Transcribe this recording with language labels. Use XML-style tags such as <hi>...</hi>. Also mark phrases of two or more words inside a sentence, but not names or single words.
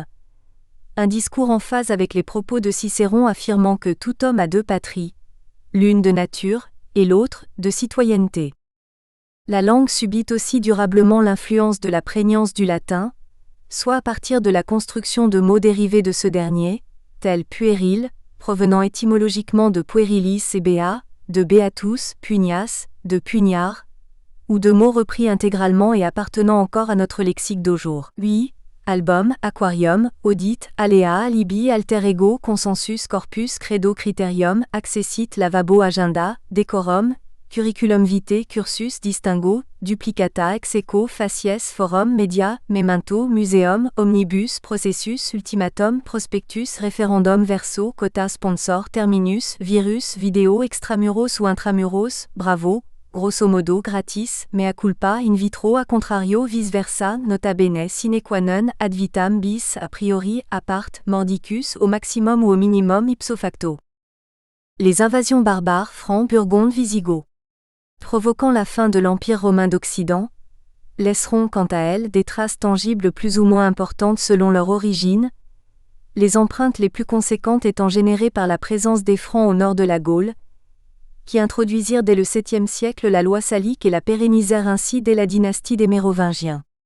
<fr>Un discours en phase avec les propos de Cicéron affirmant que tout homme a deux patries, l'une de nature, et l'autre, de citoyenneté. La langue subit aussi durablement l'influence de la prégnance du latin, soit à partir de la construction de mots dérivés de ce dernier, tels puéril, provenant étymologiquement de puerilis et bea, de beatus, pugnas, de pugnard, ou de mots repris intégralement et appartenant encore à notre lexique d'aujourd'hui. Oui, album, aquarium, audit, aléa, alibi,</fr> <la>alter ego,</la> <fr>consensus, corpus, credo, criterium, accessit, lavabo, agenda, décorum,</fr> <la>curriculum vitae,</la> <fr>cursus, distinguo, duplicata,</fr> <la>ex aequo,</la> <fr>facies, forum, media, memento, muséum, omnibus, processus, ultimatum, prospectus, référendum, verso, quota, sponsor, terminus, virus, vidéo, extramuros ou intramuros, bravo,</fr> <la>grosso modo,</la> <fr>gratis,</fr> <la>mea culpa, in vitro, a contrario, vice versa, nota bene, sine qua non, ad vitam,</la> <fr>bis,</fr> <la>a priori,</la> <fr>apart, mordicus, au maximum ou au minimum,</fr> <la>ipso facto.</la> <fr>Les invasions barbares, francs, burgondes, visigoths, provoquant la fin de l'Empire romain d'Occident, laisseront quant à elles des traces tangibles plus ou moins importantes selon leur origine, les empreintes les plus conséquentes étant générées par la présence des Francs au nord de la Gaule, qui introduisirent dès le 7e siècle la loi salique et la pérennisèrent ainsi dès la dynastie des Mérovingiens.</fr>